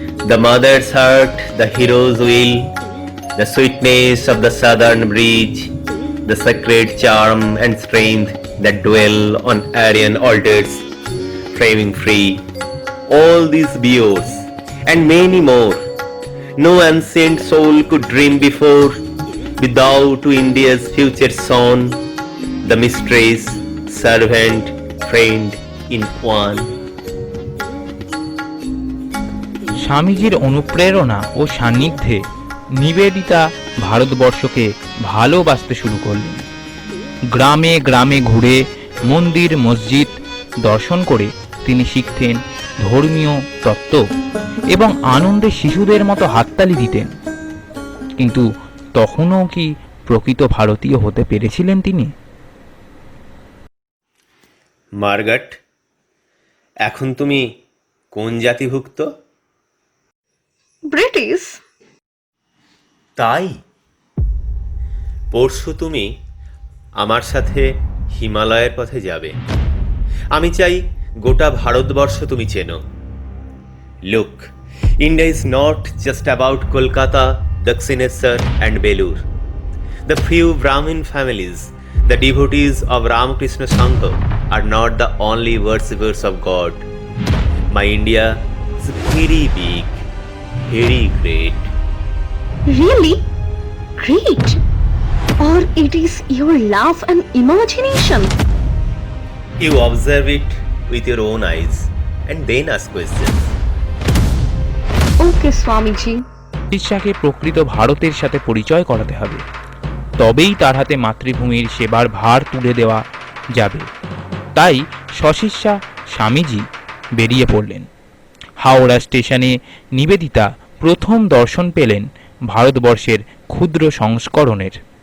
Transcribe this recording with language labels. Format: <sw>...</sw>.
<en>The mother's heart, the hero's will, the sweetness of the southern breeze, the sacred charm and strength that dwell on Aryan altars, framing free, all these be yours, and many more. No ancient soul could dream before, without to India's future son, the mistress, servant, friend in one.</en> <bn>স্বামীজির অনুপ্রেরণা ও সান্নিধ্যে নিবেদিতা ভারতবর্ষকে ভালোবাসতে শুরু করলেন। গ্রামে গ্রামে ঘুরে মন্দির মসজিদ দর্শন করে তিনি শিখতেন ধর্মীয় তত্ত্ব এবং আনন্দে শিশুদের মতো হাততালি দিতেন। কিন্তু তখনও কি প্রকৃত ভারতীয় হতে পেরেছিলেন তিনি? মার্গারেট, এখন তুমি কোন জাতিভুক্ত? ব্রিটিশ। তাই পরশু তুমি আমার সাথে হিমালয়ের পথে যাবে। আমি চাই গোটা ভারতবর্ষ তুমি চেনো।</bn> <en>Look, India is not just about Kolkata, Dakshineswar and Belur. The few Brahmin families, the devotees of Ramakrishna Sangha, are not the only worshippers of God. My India is very big, very great. Really? Great. Or it is your love and imagination? You observe it with your own eyes and then ask questions. Okay, Swamiji.</en> <bn>শিষ্যাকে প্রকৃত ভারতের সাথে পরিচয় করাতে হবে, তবেই তার হাতে মাতৃভূমির সেবার ভার তুলে দেওয়া যাবে। তাই সশিষ্যা স্বামীজি বেরিয়ে পড়লেন। হাওড়া স্টেশনে নিবেদিতা প্রথম দর্শন পেলেন ভারতবর্ষের ক্ষুদ্র সংস্করণের।</bn>